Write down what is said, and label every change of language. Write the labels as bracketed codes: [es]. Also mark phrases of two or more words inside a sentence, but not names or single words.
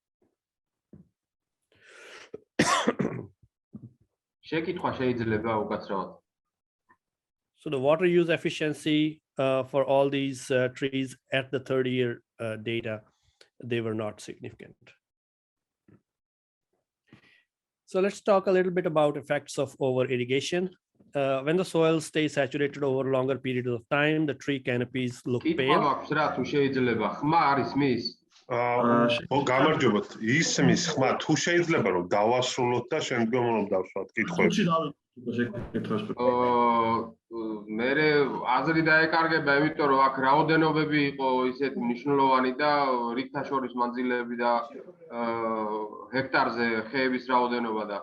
[en] So the water use efficiency for all these trees at the 30-year data, they were not significant. So let's talk a little bit about effects of over irrigation. When the soil stays saturated over longer periods of time, the tree canopies look pale. [ka] გამარჯობათ. ისმის ხმა თუ შეიძლება რომ დავასრულოთ და შემდგომ რომ დავსვათ კითხვები. მე აზრი დაეკარგება, იმიტომ რომ აქ რაოდენობები იყო ისეთი მნიშვნელოვანი და რიგთა შორის მანძილები და ჰექტარზე ხეების რაოდენობა და